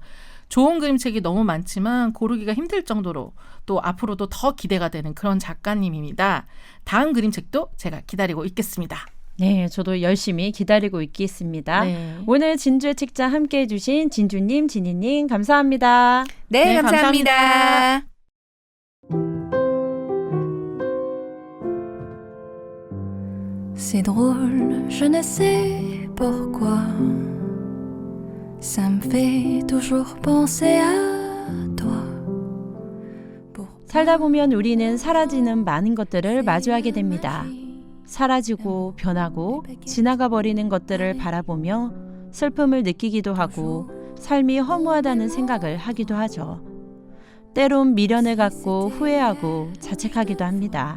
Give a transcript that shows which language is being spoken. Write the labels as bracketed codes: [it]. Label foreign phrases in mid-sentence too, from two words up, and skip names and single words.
[ko] 좋은 그림책이 너무 많지만 고르기가 힘들 정도로 또 앞으로도 더 기대가 되는 그런 작가님입니다. 다음 그림책도 제가 기다리고 있겠습니다. 네, 저도 열심히 기다리고 있겠습니다. 네. 오늘 진주의 책장 함께해 주신 진주님, 진희님 감사합니다. 네, 네, 감사합니다. [fr] C'est drôle, je ne sais pourquoi. Ça me fait toujours penser à toi. [ko] 살다 보면 우리는 사라지는 많은 것들을 마주하게 됩니다. 사라지고 변하고 지나가 버리는 것들을 바라보며 슬픔을 느끼기도 하고 삶이 허무하다는 생각을 하기도 하죠. 때론 미련을 갖고 후회하고 자책하기도 합니다.